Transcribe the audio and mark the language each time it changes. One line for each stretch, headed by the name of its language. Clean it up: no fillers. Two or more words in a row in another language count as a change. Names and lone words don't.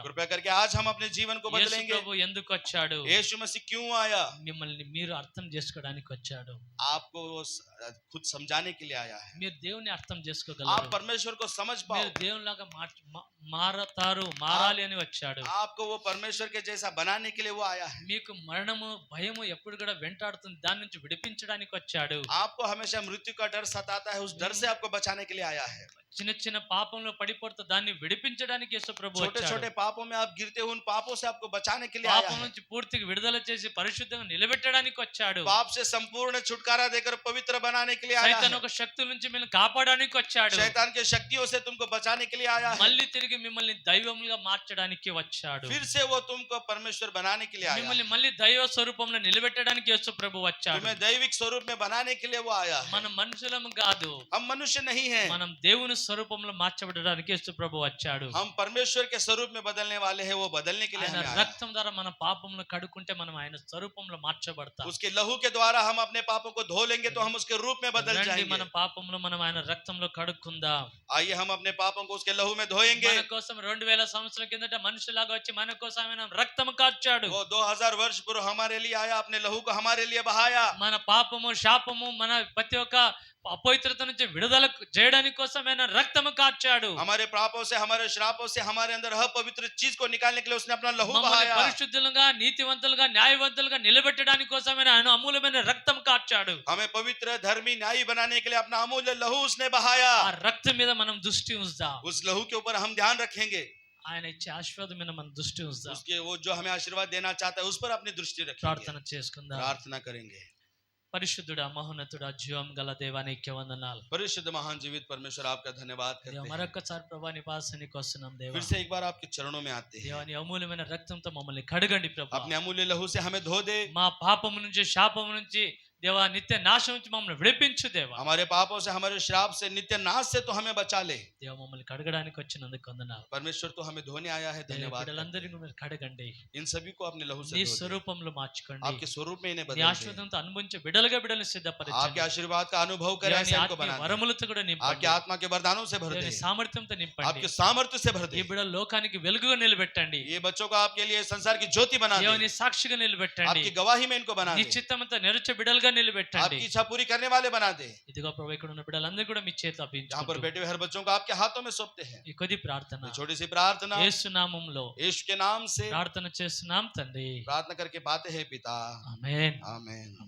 Hindi: कृपया करके आज हम अपने जीवन को యేసు बदलेंगे।
Telugu: ప్రభు ఎందుకు వచ్చాడు?
Hindi: यीशु मसीह क्यों आया?
Telugu: మిమ్మల్ని మీరు అర్థం చేసుకోవడానికి వచ్చాడు.
Hindi: आपको वो खुद समझाने के लिए आया है।
Telugu: మీరు దేవుని అర్థం
Hindi: आप
Telugu: చేసుకోగలరు.
Hindi: परमेश्वर को समझ पाओ,
Telugu: మీరు దేవునిలాగా మారాలి అని వచ్చాడు.
Hindi: आपको वो परमेश्वर के जैसा बनाने के लिए वो आया है।
Telugu: మీకు మరణము భయము ఎప్పుడు కూడా వెంటాడుతుంది, దాని నుంచి విడిపించడానికి వచ్చాడు.
Hindi: आपको हमेशा मृत्यु का डर सताता है, उस डर से आपको बचाने के लिए आया है।
Telugu: చిన్న చిన్న పాపంలో పడిపోతే దాన్ని విడిపించడానికి యేసు ప్రభు
Hindi: छोटे
Telugu: వచ్చాడు.
Hindi: छोटे पापों में आप गिरते हो, उन पापों से आपको बचाने के लिए आया
Telugu: పాపం
Hindi: है।
Telugu: నుంచి పూర్తిగా విడుదల చేసి పరిశుద్ధంగా నిలబెట్టడానికి వచ్చాడు.
Hindi: पाप से संपूर्ण छुटकारा देकर पवित्र बनाने के लिए आया
Telugu: సైతాన్
Hindi: है।
Telugu: ఒక శక్తుల నుంచి మిమ్మల్ని కాపాడడానికి వచ్చాడు.
Hindi: शैतान के शक्तियों से तुमको बचाने के लिए आया है।
Telugu: మళ్ళీ తిరిగి మిమ్మల్ని దైవములుగా మార్చడానికి వచ్చాడు.
Hindi: फिर से वो तुमको परमेश्वर बनाने के लिए आया है।
Telugu: మిమ్మల్ని మళ్ళీ దైవ స్వరూపంలో నిలబెట్టడానికి యేసు ప్రభు వచ్చాడు.
Hindi: तुम्हें दैविक स्वरूप में बनाने के लिए वो आया है।
Telugu: మనం మనుషులం కాదు,
Hindi: हम मनुष्य नहीं हैं,
Telugu: మనం దేవుని స్వరూపంలో మార్చబడడానికి యేసు ప్రభు వచ్చాడు.
Hindi: हम परमेश्वर के स्वरूप में बदलने वाले हैं, वो बदलने के लिए
Telugu: ఆయన
Hindi: हमें आया है।
Telugu: రక్తం ద్వారా మన పాపములను కడుక్కుంటే మనం ఆయన స్వరూపంలో మార్చబడతాం.
Hindi: उसके लहू के द्वारा हम अपने पापों को धो लेंगे तो हम उसके रूप में बदल
Telugu: రండి
Hindi: जाएंगे।
Telugu: మన పాపములు మనం ఆయన రక్తంలో కడుక్కుందాం.
Hindi: आइए हम अपने पापों को उसके लहू में धोएंगे।
Telugu: మన కోసం 2000 సంవత్సరాల కిందట మనుషులాగా వచ్చి మన కోసం ఆయన రక్తం కార్చాడు.
Hindi: वो 2000 वर्ष पूर्व हमारे लिए आया, अपने लहू को हमारे लिए बहाया।
Telugu: మన పాపము శాపము మన ప్రతి ఒక్క అపవిత్రత నుంచి విడుదల చేయడానికి కోసం ఆయన రక్తము కార్చాడు.
Hindi: हमारे पापों से, हमारे श्रापों से, हमारे अंदर अपवित्र चीज को निकालने के लिए उसने अपना लहू
Telugu: మమ్మల్ని
Hindi: बहाया।
Telugu: పరిశుద్ధులుగా నీతివంతులుగా న్యాయవంతులుగా నిలబెట్టడానికి కోసం ఆయన అమూల్యమైన రక్తం కార్చాడు.
Hindi: हमें पवित्र, धर्मी, न्यायी बनाने के लिए अपना अमूल्य लहू उसने बहाया।
Telugu: ఆ రక్తం మీద మనం దృష్టి ఉంచుదాం.
Hindi: उस लहू के ऊपर हम ध्यान रखेंगे।
Telugu: ఆయన ఇచ్చే ఆశీర్వాదం మీద మనం దృష్టి ఉంచుదాం.
Hindi: उसके वो जो हमें आशीर्वाद देना चाहता है उस पर अपनी दृष्टि रखेंगे,
Telugu: ప్రార్థన చేసుకుందాం.
Hindi: प्रार्थना करेंगे।
Telugu: పరిశుద్ధుడా మహోన్నతుడా జీవం గల దేవానికి వందనాలు.
Hindi: परिशुद्ध महान जीवित परमेश्वर आपका धन्यवाद
Telugu: దేవా
Hindi: करते हैं।
Telugu: మరొకసారి ప్రభా నీ పాసనికి వస్తున్నాం దేవా.
Hindi: फिर से एक बार आपके चरणों में आते हैं।
Telugu: దేవా నీ అమూల్యమైన రక్తంతో మమ్మల్ని కడగండి ప్రభా.
Hindi: अपने अमूल्य लहू से हमें धो दे।
Telugu: మా పాపము నుంచి శాపము నుంచి దేవా నిత్య నాశనం నుంచి మమ్మల్ని విడిపించు దేవా.
Hindi: हमारे पापों से, हमारे श्राप से, नित्य नाश से तो हमें बचा ले।
Telugu: దేవా మమ్మల్ని కడగడానికి వచ్చినందుకు వందనాలు.
Hindi: परमेश्वर तो हमें धोने आया है,
Telugu: దేవా
Hindi: धन्यवाद।
Telugu: బిడ్డలందరినీ మీరు కడగండి.
Hindi: इन सभी को अपने लहू
Telugu: నీ
Hindi: से धो दे।
Telugu: స్వరూపంలో మార్చుకోండి.
Hindi: आपके स्वरूप में इन्हें
Telugu: నీ
Hindi: बदल दे।
Telugu: ఆశీర్వాదంతో అనుభవించే బిడ్డలుగా బిడ్డలను
Hindi: आपके
Telugu: సిద్ధపరచండి.
Hindi: आशीर्वाद का अनुभव करें,
Telugu: దేవా నీ
Hindi: ऐसे इनको
Telugu: ఆత్మీయ
Hindi: बना दे।
Telugu: వరములతో కూడా నింపండి.
Hindi: आपके आत्मा के वरदानों से भर
Telugu: దేవా
Hindi: दे,
Telugu: నీ సామర్థ్యంతో నింపండి.
Hindi: आपके सामर्थ्य से भर
Telugu: ఈ
Hindi: दे।
Telugu: బిడ్డలు లోకానికి వెలుగుగా నిలబెట్టండి.
Hindi: ये बच्चों को आपके लिए संसार की ज्योति बना
Telugu: దేవా
Hindi: दे।
Telugu: నీ సాక్షిగా నిలబెట్టండి.
Hindi: आपकी गवाही में इनको बना
Telugu: నీ
Hindi: दे।
Telugu: చిత్తమంతా నెరచే బిడ్డలుగా పూర్తిగా నిలబెట్టండి.
Hindi: आपकी इच्छा पूरी करने वाले बना दे।
Telugu: ఇదిగో ప్రభు ఇక్కడ ఉన్న బిడ్డలందరూ కూడా మీ చేతిలో
Hindi: यहाँ पर
Telugu: అప్పగించుకుంటూ
Hindi: बैठे हुए हर बच्चों को आपके हाथों में सौंपते हैं।
Telugu: ఈ కొద్ది ప్రార్థన
Hindi: ये छोटी सी प्रार्थना
Telugu: యేసు నామములో
Hindi: यीशु के नाम से
Telugu: ప్రార్థన చేస్తున్నాం తండ్రి.
Hindi: प्रार्थना करके पाते हैं पिता।
Telugu: ఆమేన్.
Hindi: आमीन।